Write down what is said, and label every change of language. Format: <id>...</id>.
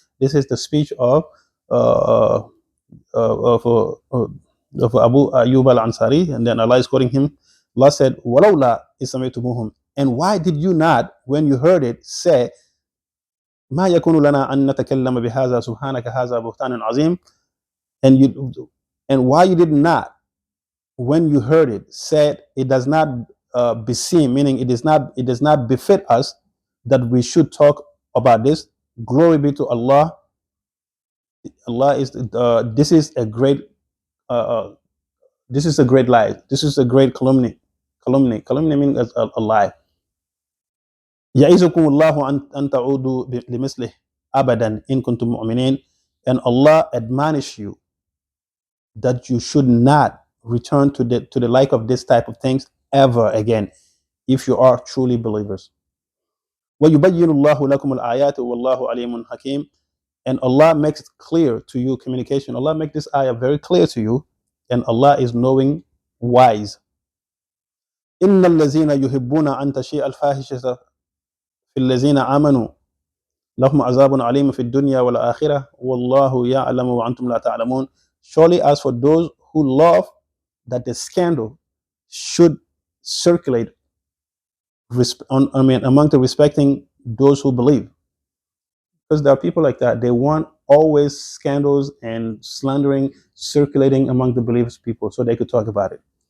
<en>This is the speech of Abu Ayyub al-Ansari, and then Allah is quoting him. Allah said,</en> <ar>ولولا إذ سمعتموهم.</ar> <en>And why did you not, when you heard it, say</en> <ar>ما يكون لنا أن نتكلم بهذا سبحانك هذا بهتان عظيم?</ar> <en>And why you did not, when you heard it, said it does not beseem, meaning it does not befit us that we should talk about this. Glory be to Allah. Allah is this is a great lie. This is a great calumny. Calumny means a lie.</en> <ar>يعظكم الله أن تعودوا لمثله أبدا إن كنتم مؤمنين.</ar> <en>And Allah admonish you that you should not return to the like of this type of things ever again, if you are truly believers.</en> <ar>وَيُبَيِّنُ اللَّهُ لَكُمُ الْآيَاتِ وَاللَّهُ عَلِيمٌ حَكِيمٌ.</ar> <en>And Allah makes it clear to you communication. Allah makes this ayah very clear to you, and Allah is knowing, wise.</en> <ar>إن الذين يحبون أن تشيء الفاحشة في الذين آمنوا لهم عذاب عليم في الدنيا والآخرة والله يعلم وأنتم لا تعلمون.</ar> <en>Surely as for those who love that the scandal should circulate among the respecting those who believe, because there are people like that. They want always scandals and slandering circulating among the believers people so they could talk about it.</en>